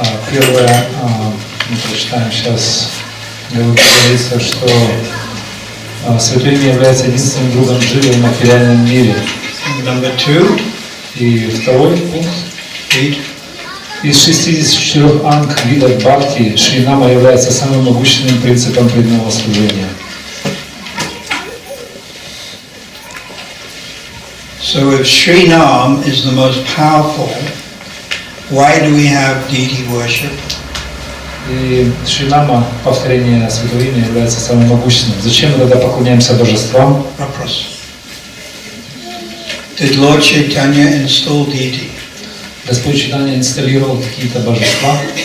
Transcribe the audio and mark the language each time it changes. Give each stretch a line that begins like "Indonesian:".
Russian: Первое, мы прочитаем сейчас, говорится, что Святое Имя является единственным другом Дживы в материальном мире.
English: Number 2.
Russian: И второй пункт. Из 64 анг видов бхакти Шринама является самым могущественным принципом преданного служения.
English: So if Shrinam is the most powerful, why do we have deity worship?
Russian: И Шринама, повторение Святого Имени, является самым могущественным. Зачем мы тогда поклоняемся божествам? Вопрос.
English: Did Lord Chaitanya install deity?
Russian: Господь Чайтанья инсталлировал какие-то божества?